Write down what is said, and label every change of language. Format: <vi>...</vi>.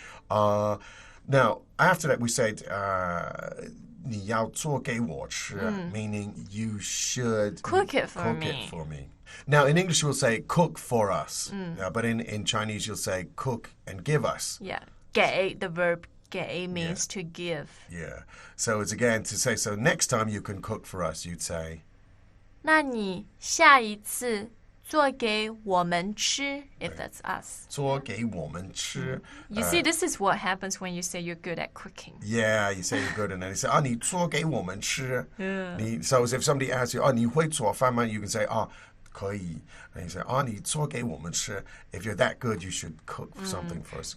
<en>Now, after that, we said,</en> <zh>你要做给我吃,</zh> <en>meaning you should Cook it for me. Now, in English, we'll say cook for us. But in Chinese, you'll say cook and give us. Yeah. 给, the verb 给 means to give. Yeah. So it's again to say, so next time you can cook for us, you'd say,</en> <zh>那你下一次做给我们吃,</zh> <en>if that's us.</en> <zh>做给我们吃.</zh> <en>You see, this is what happens when you say you're good at cooking. Yeah, you say you're good, and then you say,</en> <zh>你做给我们吃.</zh> <en>So if somebody asks you,</en> <zh>你会做饭吗?</zh> <en>You can say,</en> <zh>可以.</zh> <en>And you say,</en> <zh>你做给我们吃.</zh> <en>If you're that good, you should cook something for us.</en>